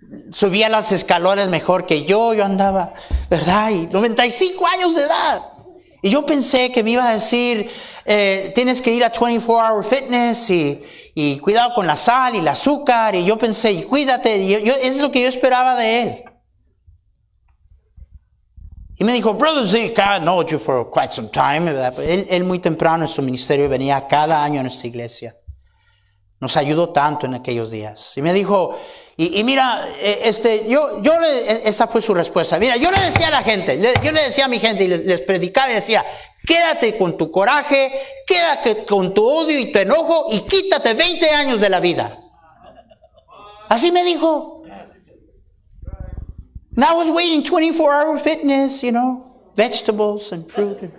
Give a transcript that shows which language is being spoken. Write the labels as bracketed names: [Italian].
[Spanish] Subía las escalones mejor que yo andaba, ¿verdad? Y 95 años de edad. Y yo pensé que me iba a decir, tienes que ir a 24-hour fitness y cuidado con la sal y el azúcar. Y yo pensé, y cuídate. Y es lo que yo esperaba de él. Y me dijo, [English] Brother Zeke, I know you for quite some time. [Spanish] Él muy temprano en su ministerio venía cada año a nuestra iglesia. Nos ayudó tanto en aquellos días. Y me dijo, y mira, esta fue su respuesta. Mira, yo le decía a la gente, yo le decía a mi gente y les predicaba y decía, quédate con tu coraje, quédate con tu odio y tu enojo y quítate 20 años de la vida. Así me dijo. [English] And I was waiting 24-hour fitness, vegetables and fruit.